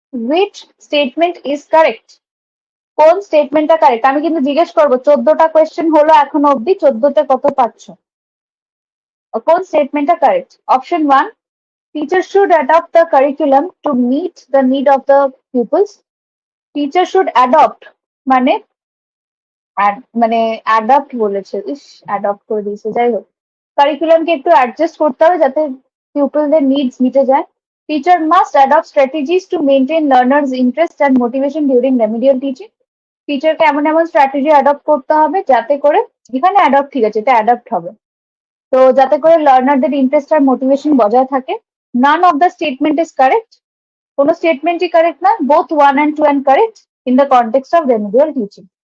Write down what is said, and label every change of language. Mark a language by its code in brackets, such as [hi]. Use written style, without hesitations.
[en] which statement is correct? [bn] কোন স্টেটমেন্টটা correct? আমি কিন্তু জিজ্ঞেস করবো 14টা কোয়েশ্চেন হলো এখনো অব্দি, 14তে কত পাচ্ছ? কোন স্টেটমেন্টটা correct? [en] Option 1, teachers should adapt the curriculum to meet the need of the pupils. Teacher should adopt [bn] মানে মানে অ্যাডাপ্ট বলেছে, ইস অ্যাডপ্ট করে দিয়েছে, যাই হোক কারিকুলামকে একটু অ্যাডজাস্ট করতে হবে যাতে পিপলদের নিডস মিটে যায়। [en] Teacher must adopt strategies to maintain learners interest and motivation during remedial teaching. [bn] টিচারকে এমন এমন স্ট্র্যাটেজি অ্যাডপ্ট করতে হবে যাতে করে, এখানে অ্যাডপ্ট ঠিক আছে, এটা অ্যাডপ্ট হবে, তো যাতে করে লার্নারদের ইন্টারেস্ট আর মোটিভেশন বজায় থাকে। [en] none of the statement is correct, [bn] কোনো স্টেটমেন্টই কারেক্ট না। [en] Both 1 and 2 and correct in the context of remedial teaching.